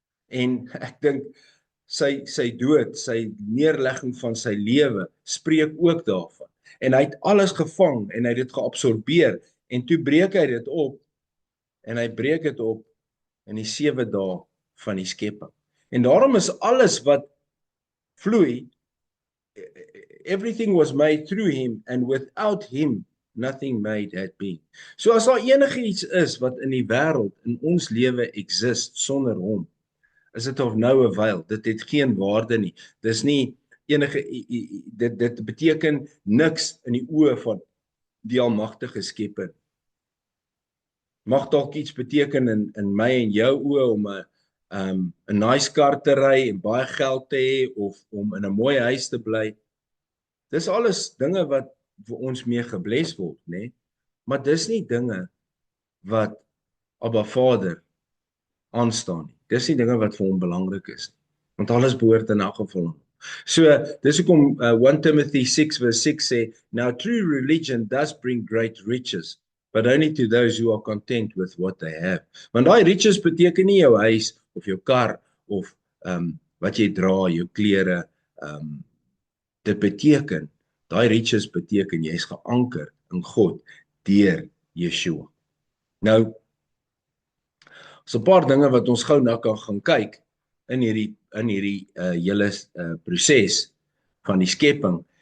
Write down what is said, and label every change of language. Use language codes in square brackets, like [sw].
[af] En ek dink sy dood, sy neerlegging van sy lewe spreek ook daarvan. En hy het alles gevang en hy het dit geabsorbeer en toe breek hy dit op en hy breek dit op in die 7 dae van die skepping. En daarom is alles wat vloei, [en] everything was made through him, and without him nothing made had been. [af] So as daar enigiets is wat in die wêreld, in ons lewe exist sonder hom, is dit of nou 'n wyl. Dit het geen waarde nie. Dis nie enige dit beteken niks in die oë van die almagtige Skepper. Mag dalk iets beteken in my en jou oë om 'n nice kar te ry en baie geld te hê of om in 'n mooi huis te bly. Dis alles dinge wat vir ons mee gebless word, né? Maar dis nie dinge wat Abba Vader aanstaan nie. Dis nie dinge wat vir hom belangrik is nie. Want alles behoort in elk geval aan hom. So, dis hoekom 1 Timothy 6 verse 6 sê, [en] now true religion does bring great riches, but only to those who are content with what they have. [af] Want daai riches beteken nie jou huis of jou kar of wat jy dra, jou klere. Dit beteken, daai riches beteken jy is geanker in God deur Yeshua. Nou, so 'n paar dinge wat ons gou nou kan gaan kyk in hierdie hele proses van die skepping.